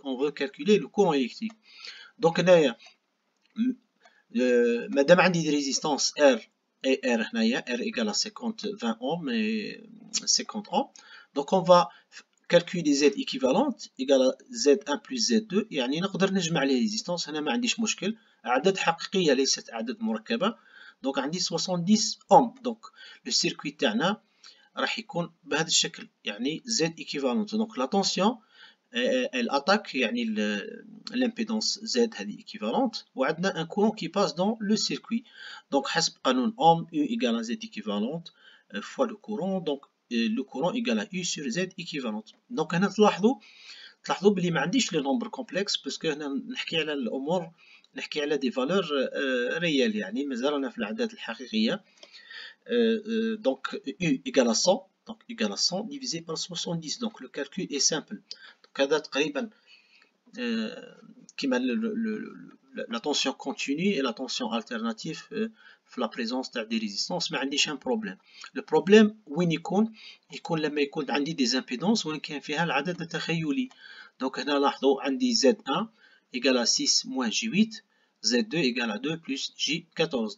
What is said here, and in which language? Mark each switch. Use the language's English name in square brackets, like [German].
[French] On veut calculer le courant électrique. Donc, [Arabic] هنايا مادام عندي [French] des résistances R et R هنايا R égale à 20 ohms et 50 ohms. Donc, on va calculer Z équivalente égale à Z1 plus Z2. [Arabic] يعني نقدر نجمع لي ريزيستانس هنا ما عنديش مشكل، أعداد حقيقية ليست أعداد مركبة. دونك عندي 70 اوم. دونك لو سيركوي تاعنا راح يكون بهذا الشكل يعني Z équivalente. [French] دونك لا تونسيون elle attaque يعني l'impédance Z هذه équivalente [Arabic] وعندنا [French] un courant qui passe dans le circuit. Donc حسب قانون Ohm U égale à Z équivalente fois le courant. Donc le courant égal à U sur Z équivalente. [Arabic] Donc هنا تلاحظوا بلي ما عنديش لي نومبر كومبلكس باسكو هنا نحكي على الامور نحكي على دي فالور ريال يعني مازال رانا في الاعداد الحقيقيه. [French] donc U égale à 100 donc égale à 100 divisé par 70. donc le calcul est simple. donc [Arabic] هذا تقريبا كما [French] la tension continue et la tension alternative في la présence تاع des résistances [Arabic] ما عنديش [French] un problème. [Arabic] Le problème وين يكون لما يكون عندي [French] des impedances [Arabic] وين كان فيها العدد التخيلي. [French] donc هنا لاحظوا عندي Z1 égale à 6 moins J8 Z2 égale à 2 plus J14.